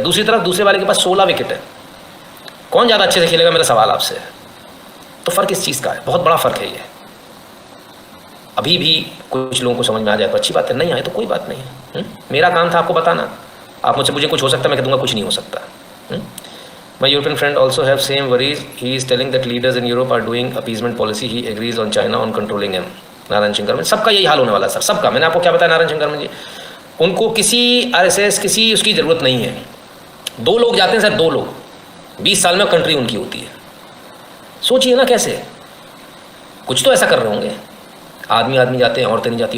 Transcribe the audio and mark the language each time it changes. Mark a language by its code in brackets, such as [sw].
[hi] दूसरी तरफ दूसरे वाले के पास 16 विकेट है, कौन ज़्यादा अच्छे से खेलेगा? मेरा सवाल आपसे। तो फ़र्क इस चीज़ का है, बहुत बड़ा फ़र्क है ये। अभी भी कुछ लोगों को समझ में आ जाए तो अच्छी बात है, नहीं आए तो कोई बात नहीं। मेरा काम था आपको बताना। आप मुझे कुछ हो सकता है, मैं कह दूँगा कुछ नहीं हो सकता। [en] My European friend also have same worries. He is telling that leaders in Europe are doing appeasement policy. He agrees on China on controlling him. [hi] Narayan Shankar में सबका यही हाल होने वाला है सर, सबका। मैंने आपको क्या बताया नारायण शंकर में जी, उनको किसी RSS किसी उसकी ज़रूरत नहीं है। 2 लोग जाते हैं सर, 2 लोग 20 साल में कंट्री उनकी होती है। सोचिए ना कैसे, कुछ तो ऐसा कर रहे होंगे। आदमी जाते हैं, औरतें नहीं जाती।